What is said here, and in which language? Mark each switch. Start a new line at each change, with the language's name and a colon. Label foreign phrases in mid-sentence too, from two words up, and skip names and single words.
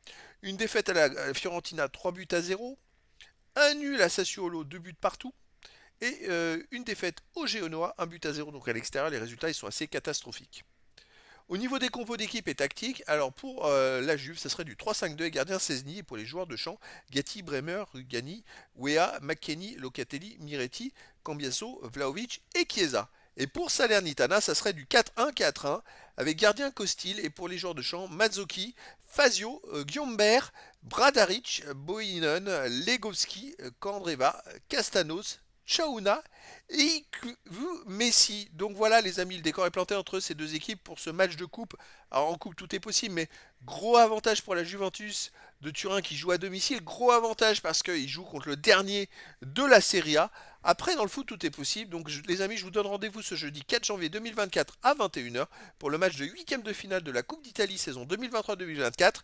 French: Une défaite à la Fiorentina, 3 buts à 0. Un nul à Sassuolo, 2 buts partout. Et une défaite au Genoa, 1 but à 0. Donc à l'extérieur, les résultats ils sont assez catastrophiques. Au niveau des compos d'équipe et tactique, alors pour la Juve, ça serait du 3-5-2 et gardien Szczesny. Et pour les joueurs de champ, Gatti, Bremer, Rugani, Wea, McKennie, Locatelli, Miretti, Cambiaso, Vlaovic et Chiesa. Et pour Salernitana, ça serait du 4-1-4-1 avec gardien Costil. Et pour les joueurs de champ, Mazzocchi, Fazio, Guillaumbert, Bradaric, Boinen, Legowski, Kandreva, Castanos, Chaouna et Messi. Donc voilà les amis, le décor est planté entre ces deux équipes pour ce match de coupe. Alors en coupe tout est possible, mais gros avantage pour la Juventus de Turin qui joue à domicile. Gros avantage parce qu'il joue contre le dernier de la Serie A. Après dans le foot tout est possible. Donc les amis, je vous donne rendez-vous ce jeudi 4 janvier 2024 à 21 h pour le match de huitième de finale de la Coupe d'Italie saison 2023-2024.